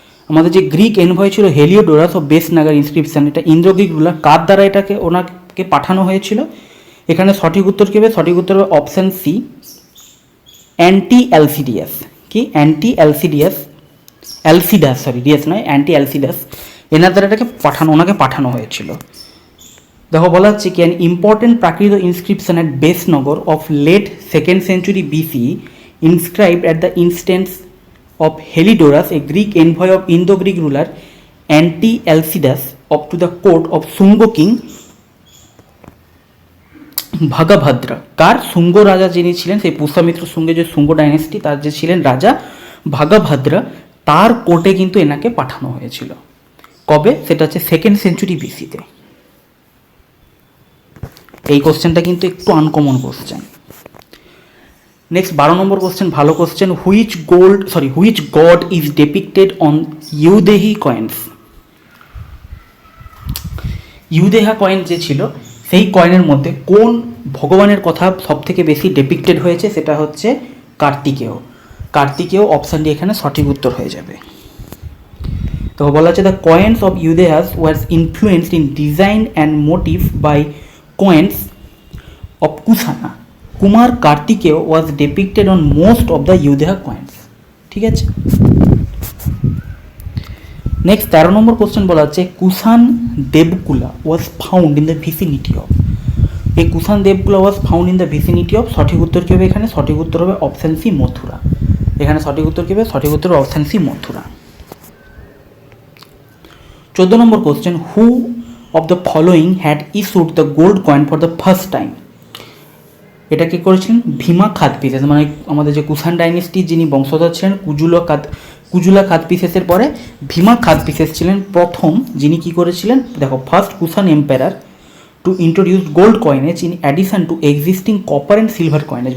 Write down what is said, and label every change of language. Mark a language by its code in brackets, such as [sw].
[bn] আমাদের যে Greek envoy ছিল হেলিওডোরাস অফ বেসনাগার ইনস্ক্রিপশন, এটা ইন্দো গ্রিক রুলার, কার দ্বারা এটাকে ওনাকে পাঠানো হয়েছিল? এখানে সঠিক উত্তর কী হবে? সঠিক উত্তর হবে অপশান সি অ্যান্টি অ্যালসিডিয়াস। কি? অ্যান্টি অ্যালসিডিয়াস, অ্যালসিডাস, সরি ডিয়াস নয়, অ্যান্টি অ্যালসিডাস, এনার দ্বারা এটাকে ওনাকে পাঠানো হয়েছিল। দেখো বলা হচ্ছে কি, [en] An important Prakrit inscription at Besnagar of late 2nd century BCE inscribed at the instance of Heliodorus, a Greek envoy of Indo-Greek ruler Anti-Alcidas, up to the court of Sungo king Bhagabhadra. [bn] কার? শুঙ্গ রাজা যিনি ছিলেন, সেই পুষ্যমিত্র শুঙ্গে যে শুঙ্গ ডাইনেস্টি তার যে ছিলেন রাজা ভাগাভাদ্রা, তার কোর্টে কিন্তু এনাকে পাঠানো হয়েছিল। কবে? সেটা হচ্ছে 2nd century BC-তে। এই কোশ্চেনটা কিন্তু একটু আনকমন কোশ্চেন। নেক্সট 12 নম্বর কোশ্চেন, ভালো question, [en] Which god is depicted on Yaudheya coins. [bn] ইউদেহা coin যে ছিল, সেই কয়েনের মধ্যে কোন ভগবানের কথা সব থেকে বেশি ডেপিক্টেড হয়েছে? সেটা হচ্ছে কার্তিকেয়। কার্তিকেয়, অপশান ডি এখানে সঠিক উত্তর হয়ে যাবে। তো বলা হচ্ছে, [en] The coins of Yaudheyas was influenced in design and motive by coins of Kusana. Kumar Kartikeya was depicted on most of the Yudeha coins. [bn] ঠিক আছে। নেক্সট 13 নম্বর কোশ্চেন বলা হচ্ছে, [en] Kushan Devakula was found in the vicinity of. এই Kushan Devakula was found in the vicinity of. [bn] সঠিক উত্তর কী হবে এখানে? সঠিক উত্তর হবে অপশান সি মথুরা। এখানে সঠিক উত্তর কী হবে? সঠিক উত্তর option C Mathura. 14 number question, [en] Who of the following had issued the gold coin for the first time? [bn] এটা কি করেছিলেন? ভীমা খাদপিসেস। মানে আমাদের যে কুষাণ ডাইনেস্টির যিনি বংশধর ছিলেন কুজুলা খাদপিসেসের পরে ভীমা খাদপিসেস ছিলেন প্রথম যিনি কি করেছিলেন। [en] দেখো, first Kushan empire to introduce gold coinage in addition to existing copper and silver coinage.